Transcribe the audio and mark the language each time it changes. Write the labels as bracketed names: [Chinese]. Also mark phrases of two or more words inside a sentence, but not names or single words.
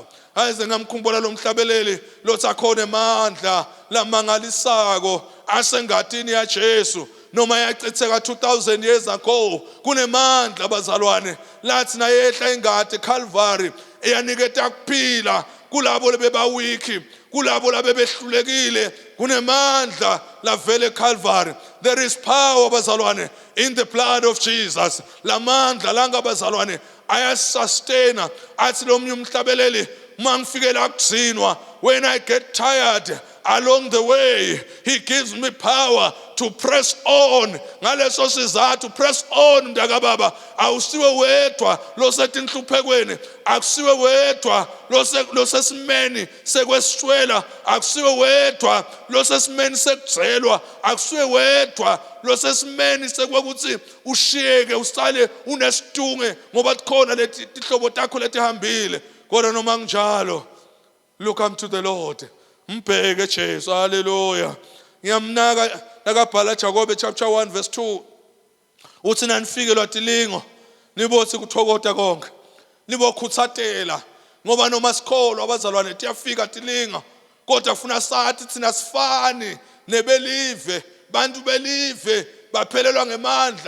[Swati] Ayize ngamkhumbula lo mhlabeleli lothi akhona emandla lamangalisako asengatini yaJesu noma yachitheka [English] 2000 years ago. [Swati] Kunemandla bazalwane lathi nayehla ingadi Calvary eyaniketa kuphila kulabo lebebawiki, kulabo labebehlulekile. Kunemandla lavele Calvary. [English] There is power bazalwane in the blood of Jesus. [Swati] Lamandla langa bazalwane ayasustaina. Athi lo mnye umhlabeleli mangifikela kudzinwa, [English] when I get tired along the way, he gives me power to press on. [Swati] Ngaleso sizathu [English] press on [Swati] ndakababa. Awusiwe wedwa losetinhluphekweni, akusiwe wedwa losesimeni sekweswela, akusiwe wedwa losesimeni sekudzelwa, akusiwe wedwa losesimeni sekwakuthi ushiyeke usale unestunge ngoba tikhona leti tihlobo takho letihambile. Kodwa noma kunjalo, [English] look unto the Lord. [Swati] Mbheke Jesu. Hallelujah. Ngiyamnaka nakabhala Jakobe [English] chapter 1 verse 2. [Swati] Uthi nanifikelwa tilingo nibothi kuthokota konke, nibokhuthatela ngoba noma sikholwa abazalwane tiyafika tilinga, kodwa kufuna sathi thina sifani nebelive, bantu belive baphelelwa ngemandla.